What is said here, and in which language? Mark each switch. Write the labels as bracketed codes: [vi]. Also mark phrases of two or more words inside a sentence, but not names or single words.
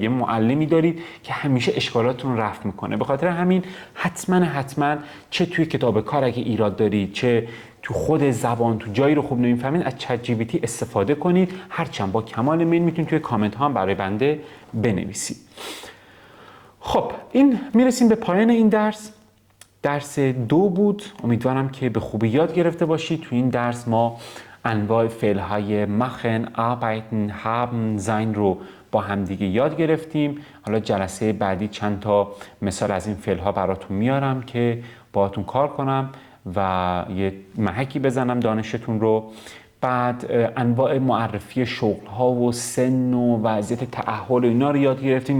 [fa] یه معلمی دارید که همیشه اشکالاتون رو رفع میکنه. به خاطر همین حتما چه توی کتاب کار اگه ایراد دارید، چه تو خود زبان تو جایی رو خوب نمیفهمید، از چت جی پی تی استفاده کنید. هرچند با کمال میل میتونید توی کامنت ها هم برای بنده بنویسید. خب این میرسیم به پایان این درس. درس 2 بود. امیدوارم که به خوبی یاد گرفته باشید. تو این درس ما انواع فعل‌های machen، arbeiten، haben، sein رو با همدیگه یاد گرفتیم. حالا جلسه بعدی چند تا مثال از این فعل‌ها براتون میارم که باهاتون کار کنم و یه محکی بزنم دانشتون رو. بعد انواع معرفی شغل ها و سن و وضعیت تأهل و اینا رو یاد گرفتیم.